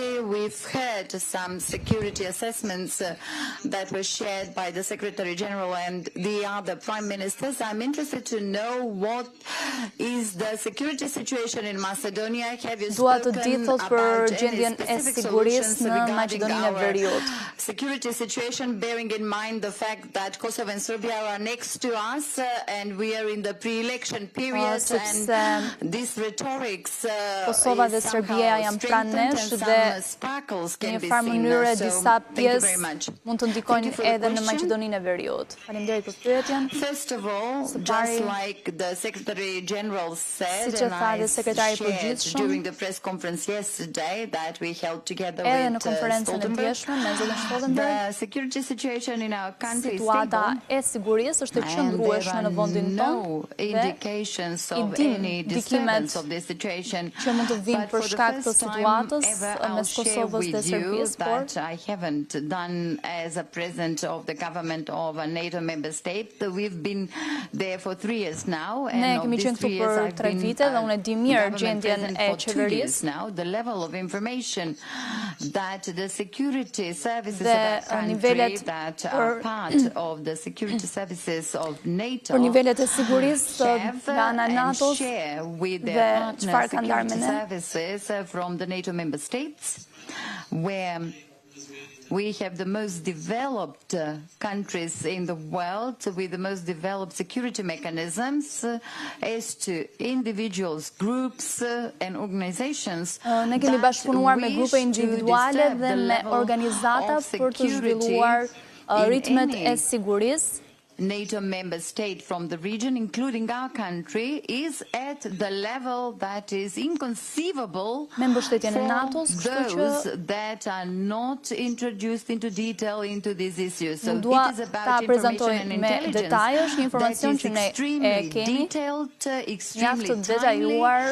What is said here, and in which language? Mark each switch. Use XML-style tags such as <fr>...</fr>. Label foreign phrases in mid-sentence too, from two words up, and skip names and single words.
<en>We've heard some security assessments that were shared by the Secretary General and the other Prime Ministers. I'm interested to know what is the security situation in Macedonia. Have you spoken about any specific solutions regarding our security situation, bearing in mind the fact that Kosovo and Serbia are next to us and we are in the pre-election period and this rhetorics</en> <sq>Kosova dhe Serbia janë pranë nesh dhe në një farë mënyre disa pjesë mund të ndikojnë edhe në Maqedoninë e Veriut. Faleminderit për pyetjen.</sq> <en>First of all, just like the Secretary General said, and I shared during the press conference yesterday that we held together with Stoltenberg, the security situation in our country is stable.</en> <sq>Është e qëndrueshme në vendin tonë dhe i dikimet që mund të vinë për shkak të situatës mes Kosovës dhe Serbisë, por</sq> <en>I haven't done as a president of the government of a NATO member state. We've been there for 3 years now, and</en> <sq>ne kemi qenë këtu për 3 vite dhe unë e di mirë gjendjen e qeverisë.</sq> <en>The level of information that the security services of our country that are part of the security services of NATO</en> <sq>për nivelet e sigurisë nga ana e NATO-s dhe çfarë ka ndarë me ne</sq> <en>services from the NATO member states, where we have the most developed countries in the world with the most developed security mechanisms as to individuals, groups and organizations.</en> <sq>Ne kemi bashkëpunuar me grupe individuale dhe me organizata për të zhvilluar ritmet e sigurisë.</sq> <en>NATO member state from the region, including our country, is at the level that is inconceivable for those that are not introduced into detail into these issues. So it is about information and intelligence that is extremely detailed, extremely timely,</en>